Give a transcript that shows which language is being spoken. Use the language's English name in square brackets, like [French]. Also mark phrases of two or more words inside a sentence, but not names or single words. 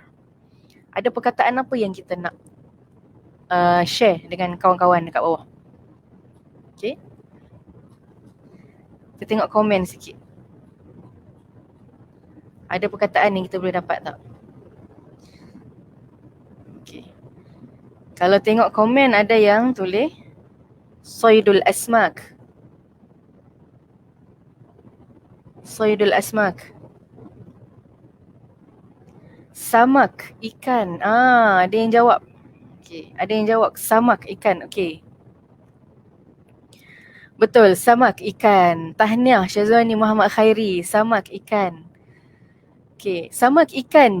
[Malay] Ada perkataan apa yang kita nak share dengan kawan-kawan dekat bawah? Okay. Kita tengok komen sikit. Ada perkataan yang kita boleh dapat tak? Okay. Kalau tengok komen ada yang tulis [Arabic] صيد الأسماك. صيد الأسماك. [Malay] Samak, ikan. Ada yang jawab. Okay. Ada yang jawab samak, ikan. Okay. Betul, samak, ikan. Tahniah Syazwani Muhammad Khairi. Samak, ikan. Okay, samak, ikan.